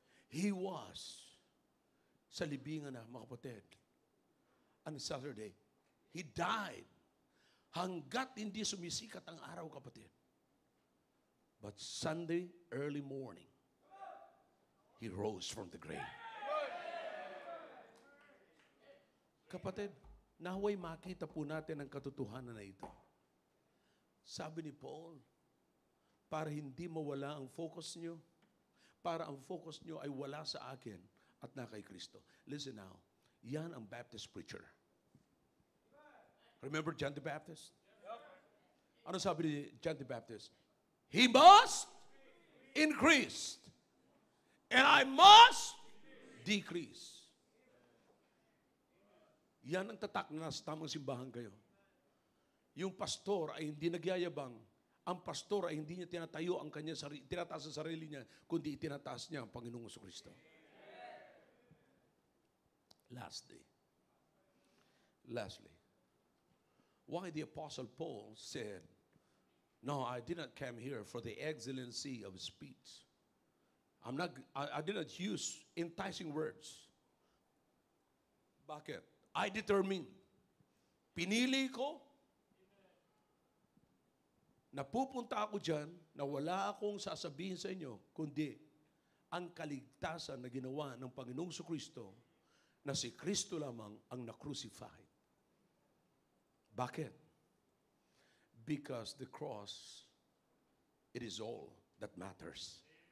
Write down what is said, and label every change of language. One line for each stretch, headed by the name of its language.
English: He was
Filipino: sa libingan na, mga kapatid,
English: on Saturday. He died
Filipino: hanggat hindi sumisikat ang araw, kapatid.
English: But Sunday, early morning, He rose from the grave.
Filipino: Kapatid, naway makita po natin ang katotohanan na ito. Sabi ni Paul, para hindi mawala ang focus nyo, para ang focus nyo ay wala sa akin at na kay Kristo.
English: Listen now,
Filipino: yan ang
English: Baptist preacher. Remember John the Baptist?
Filipino: Ano sabi ni
English: John the Baptist? He must increase, and I must decrease.
Filipino: Yan ang tatak na nasa tamang simbahan kayo. Yung pastor ay hindi nagyayabang. Ang pastor ay hindi niya tinatayo ang kanya tinataas sa sarili niya, kundi itinataas niya ang Panginoong Kristo.
English: Lastly, why the Apostle Paul said, no, I did not come here for the excellency of speech. I did not use enticing words.
Filipino: Bakit?
English: I determined.
Filipino: Pinili ko na pupunta ako dyan na wala akong sasabihin sa inyo, kundi ang kaligtasan na ginawa ng Panginoong Kristo na si Kristo lamang ang na-crucify. Bakit?
English: Because the cross, it is all that matters.